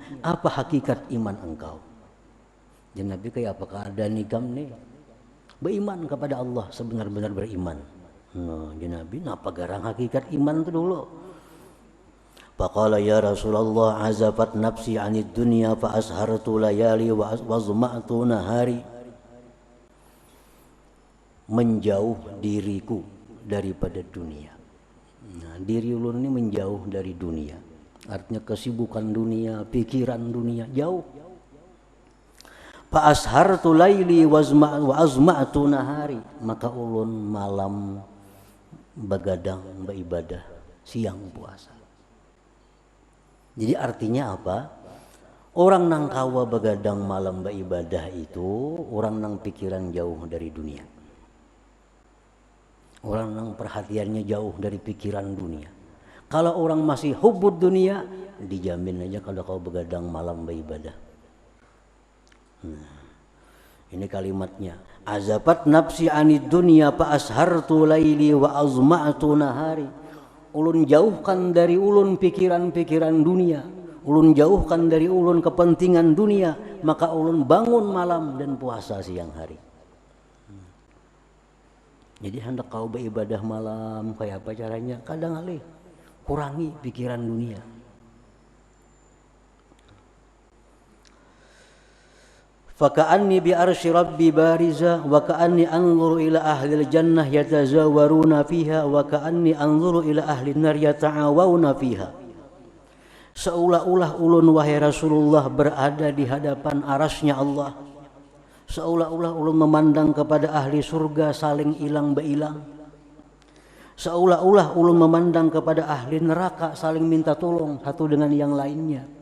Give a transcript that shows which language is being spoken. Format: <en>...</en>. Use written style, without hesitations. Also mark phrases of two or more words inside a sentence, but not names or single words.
<bjn>Apa hakikat iman engkau? Dan Nabi kayak apa keadaan nikam nih? Beriman kepada Allah sebenar-benar beriman. Nah, Nabi napa garang hakikat iman itu dulu.</bjn> <ar>فقال يا رسول الله عزفت نفسي عن الدنيا فأسهرت ليلي وأظمأت نهاري.</ar> <bjn>Menjauh diriku daripada dunia. Nah, diri ulun ini menjauh dari dunia. Artinya kesibukan dunia, pikiran dunia jauh.</bjn> <ar>فأسهرت ليلي وأظمأت نهاري,</ar> <bjn>maka ulun malam begadang beribadah, siang puasa. Jadi artinya apa? Orang nang kawa begadang malam beribadah itu orang nang pikiran jauh dari dunia. Orang nang perhatiannya jauh dari pikiran dunia. Kalau orang masih</bjn> <ar>حب الدنيا,</ar> <bjn>dijamin aja kalau kau begadang malam beribadah. Nah, ini kalimatnya.</bjn> <ar>عزفت نفسي عن الدنيا فأسهرت ليلي وأظمأت نهاري.</ar> <bjn>Ulun jauhkan dari ulun pikiran-pikiran dunia. Ulun jauhkan dari ulun kepentingan dunia, maka ulun bangun malam dan puasa siang hari. Jadi hendak kau beribadah malam kayak apa caranya? Kadang kali kurangi pikiran dunia.</bjn> <ar>فكأني بعرش ربي بارزا وكأني أنظر إلى أهل الجنة يتزاورون فيها وكأني أنظر إلى أهل النار يتعاوون فيها.</ar> <bjn>Seolah-olah ulun wahai Rasulullah berada di hadapan arasnya Allah. Seolah-olah ulun memandang kepada ahli surga saling ilang beilang. Seolah-olah ulun memandang kepada ahli neraka saling minta tolong satu dengan yang lainnya.</bjn>